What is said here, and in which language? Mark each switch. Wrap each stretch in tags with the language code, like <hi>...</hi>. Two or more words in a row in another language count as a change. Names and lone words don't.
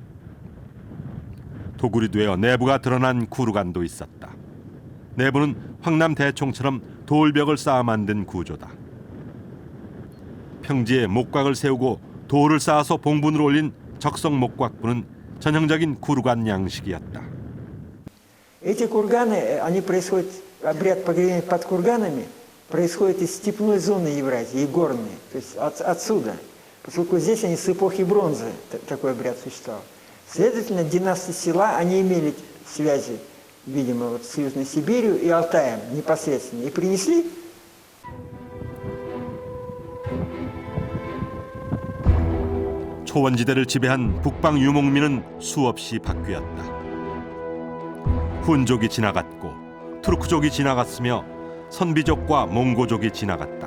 <ko>도굴이 되어 내부가 드러난 구루간도 있었다. 내부는 황남 대총처럼 돌벽을 쌓아 만든 구조다. 평지에 목곽을 세우고 돌을 쌓아서 봉분을 올린 적석 목곽부는 전형적인 구루간 양식이었다.</ko> <ru>Эти курганы, они происходят, обряд погребения под курганами происходит из степной зоны Евразии, и горной, то есть отсюда, поскольку здесь они с эпохи бронзы такой обряд существовал. Следовательно, династии села, они имели связи, видимо, вот с Южной Сибирью и Алтаем непосредственно, и принесли.</ru> <ko>초원지대를 지배한 북방 유목민은 수없이 바뀌었다. 훈족이 지나갔고 투르크족이 지나갔으며 선비족과 몽고족이 지나갔다.</ko>